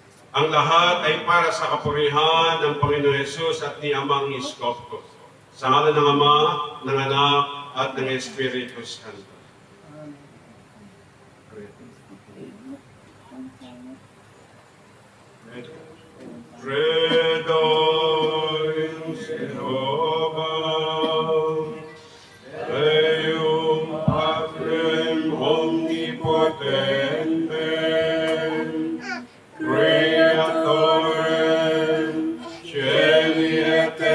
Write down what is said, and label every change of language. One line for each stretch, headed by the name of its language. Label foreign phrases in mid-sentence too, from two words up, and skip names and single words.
Filipino: Ang lahat ay para sa kapurihan ng Panginoon Hesus at ni Amang Iskopos. Sa ngalan ng Ama, ng Anak, at ng Espiritu Santo.
Latin: Credo in Jehovah, Deum Patrem Omnipotentem, Creatorem Caeli et